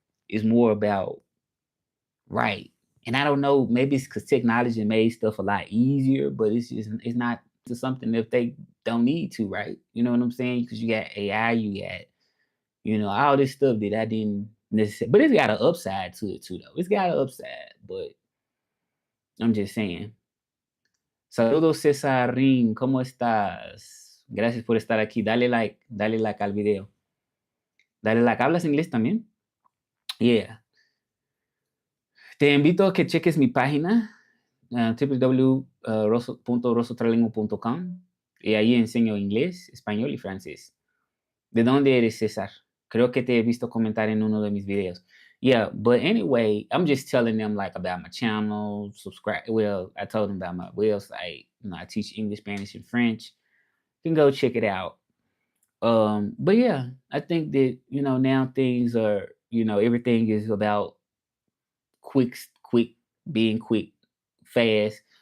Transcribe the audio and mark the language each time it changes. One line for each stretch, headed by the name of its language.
English: It's more about right. And I don't know, maybe it's because technology made stuff a lot easier, but it's not to something if they don't need to, right? You know what I'm saying? Because you got AI, you got, all this stuff that I didn't necessarily, but it's got an upside to it too, though. It's got an upside, but I'm just saying.
Spanish: Saludos, Cesarín, ¿cómo estás? Gracias por estar aquí. Dale like al video. Dale like. ¿Hablas inglés también?
English: Yeah.
Spanish: Te invito a que cheques mi página, www.rosotralingua.com, y ahí enseño inglés, español y francés. ¿De dónde eres, César? Creo que te he visto comentar en uno de mis videos.
English: Yeah, but anyway, I'm just telling them like about my channel, subscribe. Well, I told them about my website. I teach English, Spanish, and French. You can go check it out. But yeah, I think that, now things are, everything is about quick, being quick, fast.